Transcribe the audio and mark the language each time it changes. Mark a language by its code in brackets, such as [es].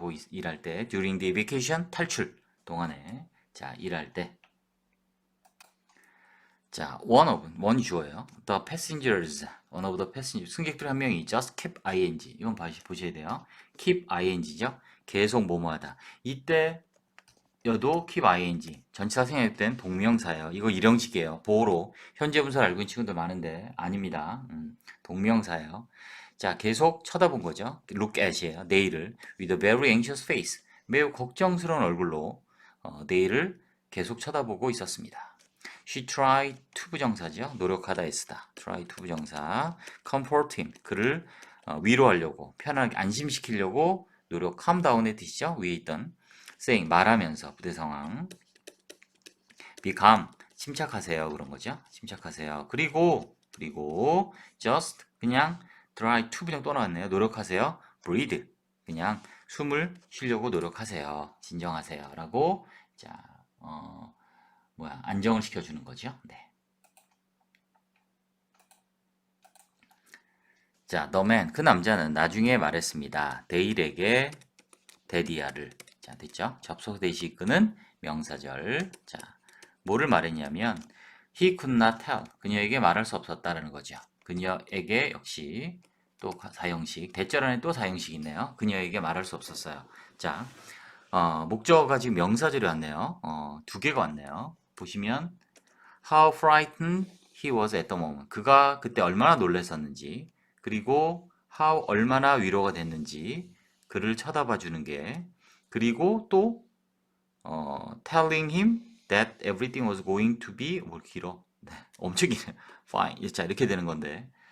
[ko] 일할 때 during the evacuation 탈출 동안에 자, 일할 때 자, one 주어예요. [en] The passengers, one of the passengers. [ko] 승객들 한 명이 just keep ing. 이건 보셔야 돼요. keep ing죠. 계속 뭐뭐하다. 이때 여도 keep ing. 전치사 생략된 동명사예요. 이거 일형식이에요. 보호로 현재 분사를 알고 있는 친구들 많은데 아닙니다. 동명사예요. 자, 계속 쳐다본 거죠. look at이에요. 내일을 with a very anxious face. 매우 걱정스러운 얼굴로 내일을 계속 쳐다보고 있었습니다. [en] She tried to 부정사죠. [ko] 노력하다 S다. try to 부정사. comfort him. 그를 위로하려고, 편하게 안심시키려고 노력. calm down의 뜻이죠. 위에 있던 saying 말하면서 부대 상황. be calm. 침착하세요. 그런 거죠. 침착하세요. 그리고 just 그냥 try to 부정 또 나왔네요. 노력하세요. breathe. 그냥 숨을 쉬려고 노력하세요. 진정하세요. 라고, 자, 안정을 시켜주는 거죠. 네. 자, the man, 그 남자는 나중에 말했습니다. 데일에게 데디아를. 자, 됐죠? 접속 대시 이끄는 명사절. 자, 뭐를 말했냐면 he could not tell. 그녀에게 말할 수 없었다라는 거죠. 그녀에게 역시 또 사형식. 대절 안에 또 사형식이 있네요. 그녀에게 말할 수 없었어요. 자, 목적어가 지금 명사절이 왔네요. 두 개가 왔네요. [en] 보시면 how frightened he was at the moment. [ko] 그가 그때 얼마나 놀랐었는지, 그리고 how 얼마나 위로가 됐는지 그를 쳐다봐 주는 게, 그리고 또 telling him that everything was going to be 뭘 길어. 네, 엄청 길어. fine. 자, 이렇게 되는 건데.